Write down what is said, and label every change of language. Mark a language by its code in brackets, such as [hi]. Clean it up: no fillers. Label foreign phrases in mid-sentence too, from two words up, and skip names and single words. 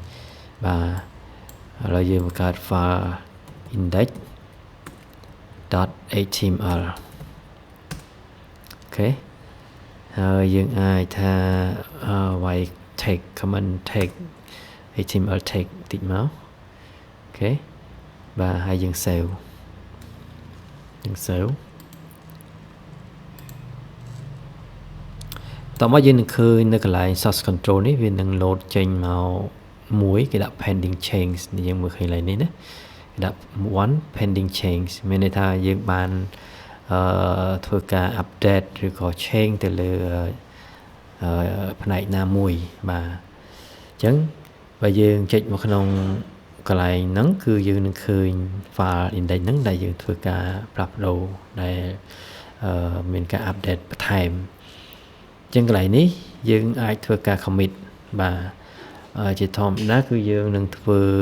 [km] បាទឥឡូវយើងបង្កើត file index.html អូខេហើយយើងអាចថាវាយ [en] tag command tag html tag [km] តិចមកអូខេបាទហើយយើង save អតមកយើងនឹងឃើញនៅកន្លែង [en] source control [km] នេះវានឹង load ចេញមកមួយគេដាក់ [en] pending change [km] យើងមើលឃើញឡើ យនេះណាគេដាក់ [en] one pending change [km] មានន័យថាយើងបានធ្វើការ update ឬក៏ change ទៅលើផ្នែកណាមួយបាទអញ្ចឹងបើយើងចុចមកក្នុងកន្លែងហ្នឹងគឺយើងនឹងឃើញ file index ហ្នឹងដែលយើងធ្វើការផ្លាស់ប្ដូរដែលមានការ update បន្ថែមអញ្ចឹងកន្លែងនេះយើងអាចធ្វើការ commit បាទជាធម្មតាគឺយើងនឹងធ្វើ